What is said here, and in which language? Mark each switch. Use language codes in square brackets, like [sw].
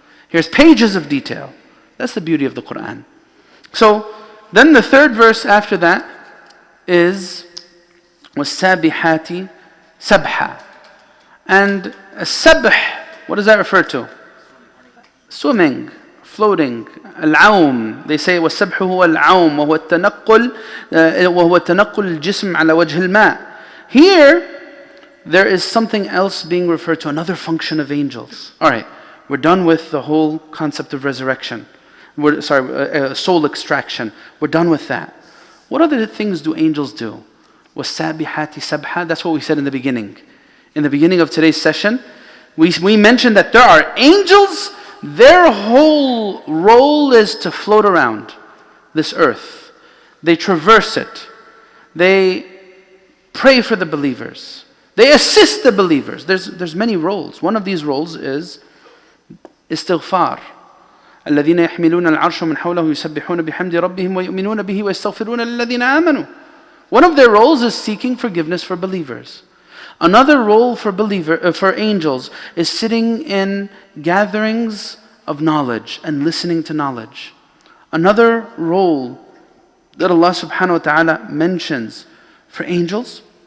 [en] Here's pages of detail. That's the beauty of the Qur'an. So then the 3rd verse after that is وَالسَّابِحَاتِ sabha. And sabh, what does that refer to? Swimming, floating. [ar] Al-awm, [en] they say [ar] وَالسَّبْحُ هُوَ الْعَوْمُ وَهُوَ التَّنَقُّلُ الْجِسْمِ عَلَى وَجْهِ الْمَاءِ. [en] Here, there is something else being referred to, another function of angels. Alright, we're done with the whole concept of resurrection. Soul extraction. We're done with that. What other things do angels do? [ar] وَالسَّابِحَاتِ سَبْحًا. [en] That's what we said in the beginning. In the beginning of today's session, we mentioned that there are angels. Their whole role is to float around this earth. They traverse it. They pray for the believers. They assist the believers. There's many roles. One of these roles is istighfar. [ar] الذين يحملون العرش من حوله يسبحون بحمد ربهم ويؤمنون به ويستغفرون للذين آمنوا. [en] One of their roles is seeking forgiveness for believers. Another role for angels is sitting in gatherings of knowledge and listening to knowledge. Another role that Allah subhanahu wa ta'ala mentions for angels